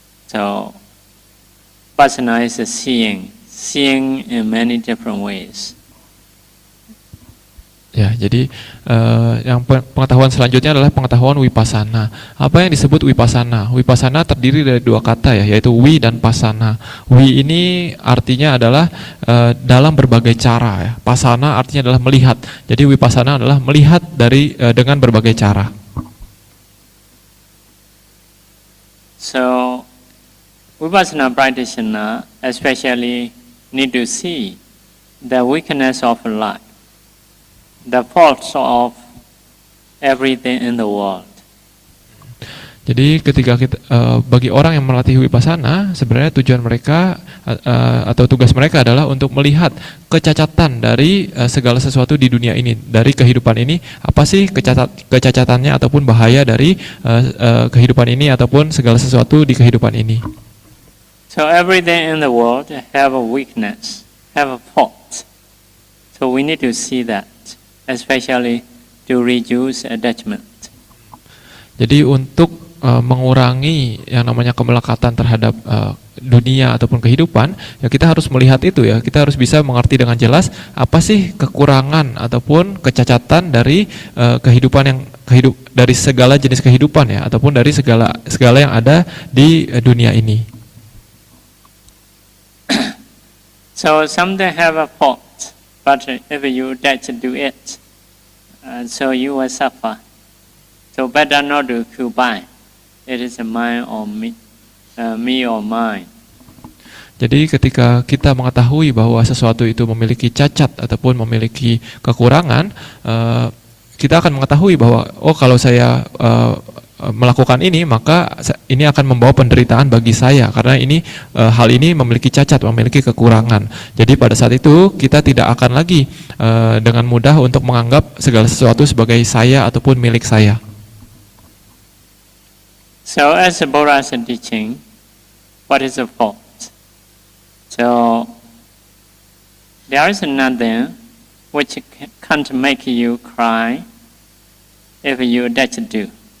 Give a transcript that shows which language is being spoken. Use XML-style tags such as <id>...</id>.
<en>So vipassana is seeing in many different ways.</en> <id>Ya, jadi yang pengetahuan selanjutnya adalah pengetahuan Vipassana. Apa yang disebut Vipassana? Vipassana terdiri dari dua kata ya, yaitu wi dan pasana. Wi ini artinya adalah dalam berbagai cara ya. Pasana artinya adalah melihat. Jadi Vipassana adalah melihat dengan berbagai cara.</id> <en>So Vipassana practitioner especially need to see the weakness of life, the faults of everything in the world.</en> <id>Jadi ketika kita bagi orang yang melatih Vipassana, sebenarnya tujuan mereka atau tugas mereka adalah untuk melihat kecacatan dari segala sesuatu di dunia ini, dari kehidupan ini. Apa sih kecacatannya ataupun bahaya dari kehidupan ini ataupun segala sesuatu di kehidupan ini.</id> <en>So everything in the world have a weakness, have a fault. So we need to see that, especially to reduce attachment.</en> <id>Jadi untuk mengurangi yang namanya kemelekatan terhadap dunia ataupun kehidupan, ya kita harus melihat itu ya. Kita harus bisa mengerti dengan jelas apa sih kekurangan ataupun kecacatan dari kehidupan dari segala jenis kehidupan ya, ataupun dari segala yang ada di dunia ini.</id> <en>So something have a fault, but if you attach to it, so you will suffer. So better not to combine. It is mine or me or mine.</en> <id>Jadi ketika kita mengetahui bahwa sesuatu itu memiliki cacat ataupun memiliki kekurangan, kita akan mengetahui bahwa kalau saya melakukan ini, maka ini akan membawa penderitaan bagi saya karena hal ini memiliki cacat, memiliki kekurangan. Jadi pada saat itu kita tidak akan lagi dengan mudah untuk menganggap segala sesuatu sebagai saya ataupun milik saya.</id> <en>So as the Buddha's teaching, what is the fault? So there is nothing which can't make you cry if you attach to.</en>